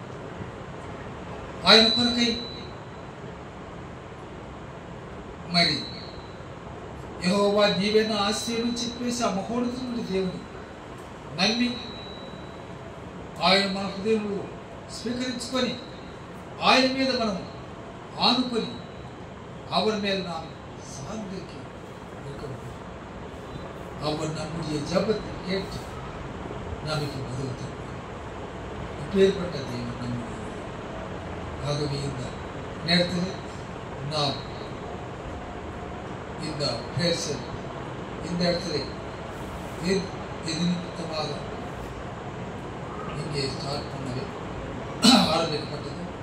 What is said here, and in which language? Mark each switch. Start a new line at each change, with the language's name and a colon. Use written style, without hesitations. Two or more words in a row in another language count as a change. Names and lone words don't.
Telugu: ఆయన కొరకై మరి యెహోవా నీవే నా ఆశ్రయం చెప్పేసి ఆ మహోన్నతుడి దేవుని నమ్మి ఆయన మన హృదయంలో స్వీకరించుకొని ఆయన మీద మనం ఆనుకొని
Tamil: அவர் மேல் நாம் சார்ந்திருக்க அவர் நம்முடைய ஜபத்தை கேட்டு நமக்கு பதில் தருவார். இப்பேற்பட்ட தெய்வம் நம்முடைய. ஆகவே இந்த நேரத்தில் நாம் இந்த பேசல் இந்த இடத்துல எது நிமித்தமாக இங்கே ஸ்டார்ட் பண்ணவே ஆரம்பிக்கப்பட்டது.